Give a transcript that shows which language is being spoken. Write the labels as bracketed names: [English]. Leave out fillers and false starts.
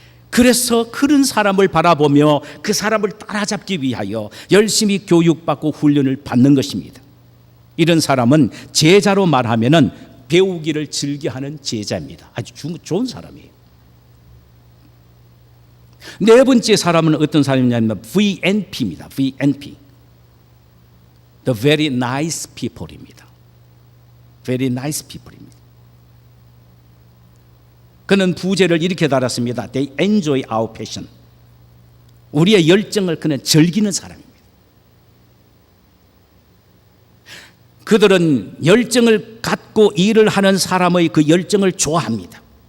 [Korean] 그래서 그런 사람을 바라보며 그 사람을 따라잡기 위하여 열심히 교육받고 훈련을 받는 것입니다. 이런 사람은 제자로 말하면은 배우기를 즐겨하는 제자입니다. 아주 좋은 사람이에요. 네 번째 사람은 어떤 사람이냐면 VNP입니다. VNP. [English] The very nice people입니다. Very nice people입니다. [Korean] 그는 부제를 이렇게 달았습니다. [English] They enjoy our passion. [Korean] 우리의 열정을 그는 즐기는 사람입니다. 그들은 열정을 갖고 일을 하는 사람의 그 열정을 좋아합니다.